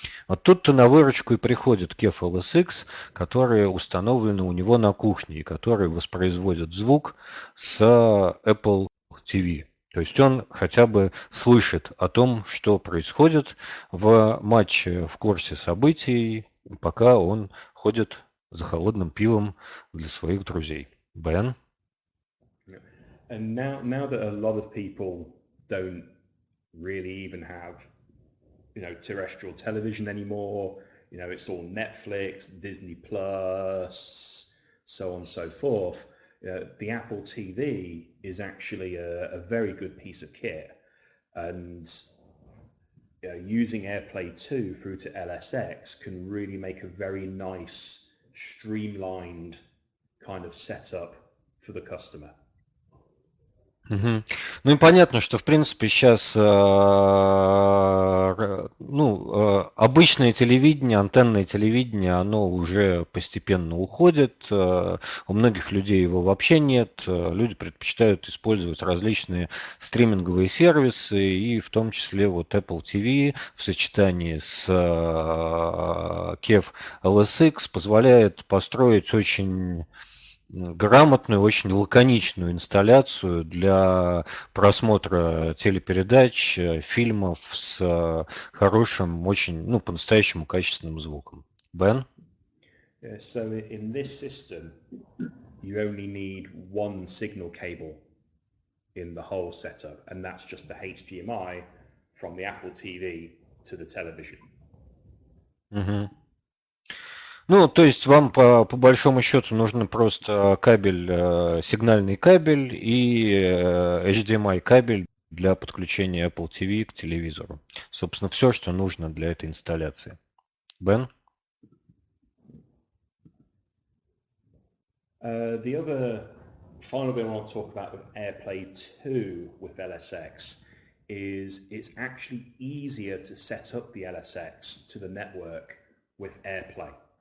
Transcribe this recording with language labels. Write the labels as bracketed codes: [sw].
[ru] Вот тут-то на выручку и приходит KEF LSX, которые установлены у него на кухне, и которые воспроизводят звук с Apple TV. То есть он хотя бы слышит о том, что происходит в матче, в курсе событий, пока он ходит за холодным пивом для своих друзей. Бен? [en] And now that a lot of people don't really even have, terrestrial television anymore, it's all Netflix, Disney Plus, so on and so forth. The Apple TV is actually a very good piece of kit, and using AirPlay 2 through to LSX can really make a very nice, streamlined kind of setup for the customer. [ru] Ну и понятно, что в принципе сейчас обычное телевидение, антенное телевидение, оно уже постепенно уходит. У многих людей его вообще нет. Люди предпочитают использовать различные стриминговые сервисы, и в том числе вот Apple TV в сочетании с KEF LSX позволяет построить очень грамотную, очень лаконичную инсталляцию для просмотра телепередач, фильмов с хорошим, очень, по-настоящему качественным звуком. Бен? [en] Yeah, so in this system, you only need one signal cable in the whole setup, and that's just the HDMI from the Apple TV to the television. [ru] Угу. То есть вам по большому счету нужно просто кабель, сигнальный кабель и HDMI кабель для подключения Apple TV к телевизору. Собственно, все, что нужно для этой инсталляции. Бен? [en] The other final bit I want to talk about with AirPlay 2 with LSX is it's actually easier to set up the LSX to the network with AirPlay.